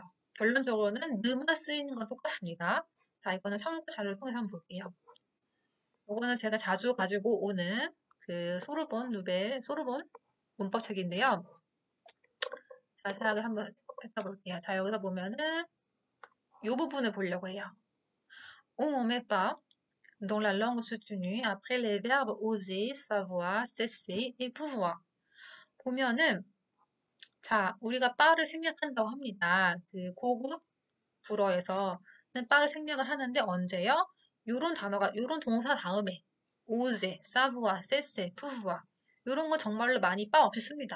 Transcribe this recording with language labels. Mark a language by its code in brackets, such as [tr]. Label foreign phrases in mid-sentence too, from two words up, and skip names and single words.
[ko] 결론적으로는 느만 쓰이는 건 똑같습니다. 자, 이거는 참고 자료를 통해서 한번 볼게요. 이거는 제가 자주 가지고 오는 그 소르본 문법책인데요. 자세하게 한번 펼쳐볼게요. 자, 여기서 보면은 이 부분을 보려고 해요. [fr] On ne met pas dans la langue soutenue après les verbes oser, savoir, cesser et pouvoir. [ko] 보면은 자, 우리가 빠를 생략한다고 합니다. 그 고급 불어에서는 빠를 생략을 하는데 언제요? 요런 단어가 요런 동사 다음에 [fr] oser, savoir, cesser, pouvoir [ko] 요런 거 정말로 많이 빠 없이 씁니다.